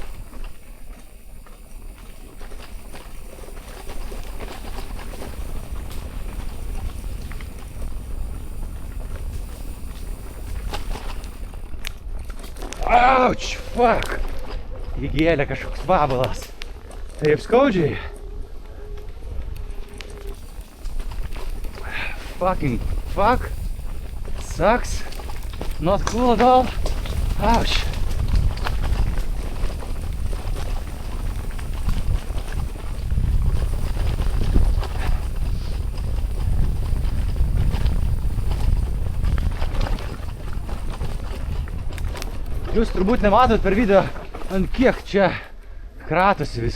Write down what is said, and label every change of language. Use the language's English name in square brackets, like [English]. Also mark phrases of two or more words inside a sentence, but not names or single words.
[English] Ouch, fuck! [Lithuanian] Įgėlė kažkoks vabalas. Taip skaudžiai. [English] Fucking fuck. Sucks. Not cool at all. Ouch. [Lithuanian] Jūs turbūt nematot per video, ant kiek čia kratosi viskas.